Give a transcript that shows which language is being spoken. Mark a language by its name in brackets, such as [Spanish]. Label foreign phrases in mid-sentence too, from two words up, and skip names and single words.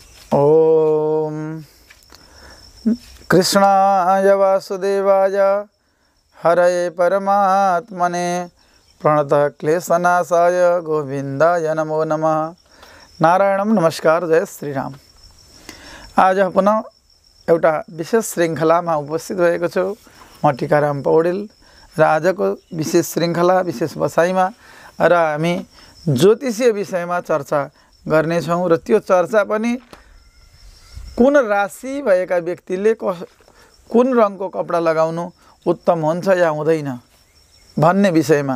[Sanskrit] ओम कृष्णाय वासुदेवाय हरये परमात्मने प्रणतः क्लेशनाशाय गोविन्दाय नमो नमः। [Nepali] नारायणम नमस्कार, जय श्री राम। आज पुनः एउटा विशेष श्रृङ्खलामा उपस्थित भएको छु। म टिकाराम पौडेल र आजको विशेष श्रृङ्खला विशेष बसाइमा र हामी ज्योतिषीय विषयमा चर्चा गर्नेछौँ र त्यो चर्चा पनि कुन राशि भएका व्यक्तिले कुन रङको कपडा लगाउनु उत्तम हुन्छ या हुँदैन भन्ने विषयमा।